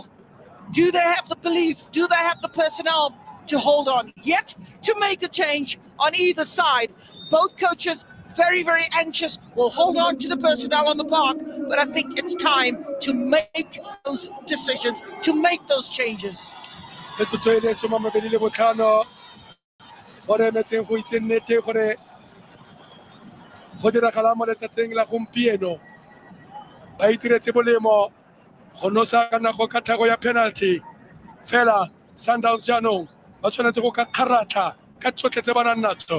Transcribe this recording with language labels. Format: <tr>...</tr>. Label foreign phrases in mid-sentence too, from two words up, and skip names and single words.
<en>Do they have the belief? Do they have the personnel to hold on? Yet to make a change on either side. Both coaches very, very anxious. Will hold on to the personnel on the park, but I think it's time to make those decisions, to make those changes.</en> <tn>Go diragala mo letsatsing la gompieno ba itiretse bolemo go nosa ka nago ka thago ya penalty fela Sundowns jaanong ba tshwanetse go ka kgaratha ka tsotlhe tse ba nang natso.</tn>